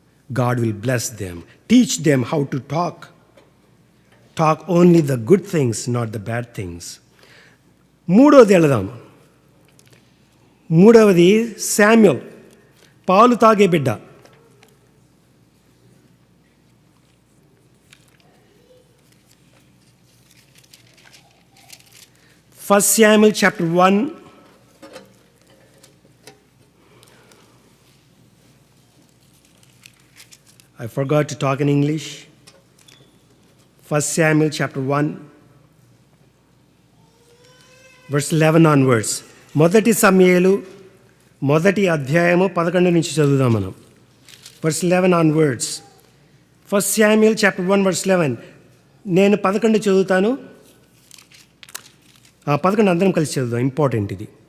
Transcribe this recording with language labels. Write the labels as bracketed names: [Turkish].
[English] God will bless them. Teach them how to talk. Talk only the good things, not the bad things. [Telugu] మూడవది వెళదాం. మూడవది Samuel, పాలు తాగే బిడ్డ. [English] First Samuel chapter 1. I forgot to talk in English. First Samuel chapter 1, verse 11 onwards. [Telugu] మొదటి సమూయేలు మొదటి అధ్యాయము 11 నుంచి చదువుదాం మనం. [English] Verse 11 onwards. First Samuel chapter 1 verse 11. [Telugu] నేను 11 చదువుతాను, 11 అందరం కలిసి చదువుదాం, ఇంపార్టెంట్ ఇది.